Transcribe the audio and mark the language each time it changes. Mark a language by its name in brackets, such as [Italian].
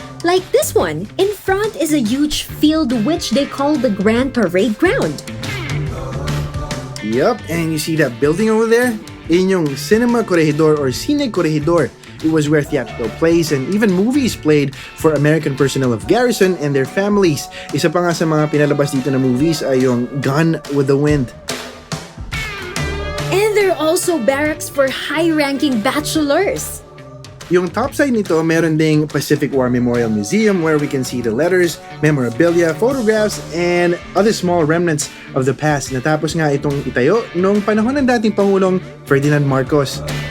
[English] Like this one, in front is a huge field which they call the Grand Parade Ground. Yup, and you see that building over there? [Filipino] Yun yung [English] Cinema Corregidor or Cine Corregidor. It was where theatrical plays and even movies played for American personnel of garrison and their families. [Filipino] Isa pa nga sa mga pinalabas dito na movies ay yung Gone with the Wind. [English] And there are also barracks for high-ranking bachelors. [Filipino] Yung top side nito, meron ding [English] Pacific War Memorial Museum where we can see the letters, memorabilia, photographs, and other small remnants of the past. [Filipino] Natapos nga itong itayo noong panahon ng dating Pangulong Ferdinand Marcos.